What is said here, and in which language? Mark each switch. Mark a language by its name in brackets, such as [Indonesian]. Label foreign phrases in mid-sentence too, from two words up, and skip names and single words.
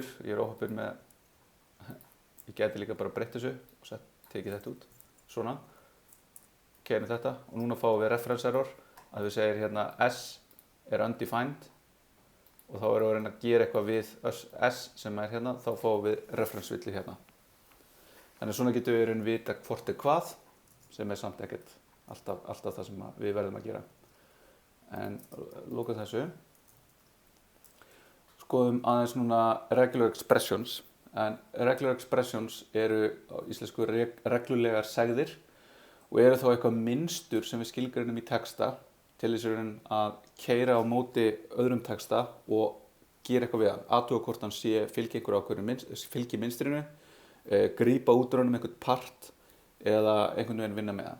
[Icelandic] Ég óheppinn með, ég geti líka bara breytt þessu og tekið þetta út, svona, keinum þetta og núna fáum við [English] reference error [Icelandic] að við segir hérna s er undefined og þá erum við að reyna að gera eitthvað við s sem er hérna, þá fáum við reference villu hérna. Þannig svona getum við að vita hvort er hvað, sem er samt ekkert alltaf það sem við verðum að gera. En lókum þessu. Skoðum aðeins núna [English] regular expressions. [Icelandic] En [English] regular expressions [Icelandic] eru á íslensku reglulegar segðir og eru þá eitthvað mynstur sem við skilgreinum í texta til þess að keyra á móti öðrum texta og gera eitthvað við hann. Athuga hvort hann fylgi einhverju ákveðnu fylgi mynstrinu, grípa út úr honum einhvern part eða einhvern veginn vinna með hann.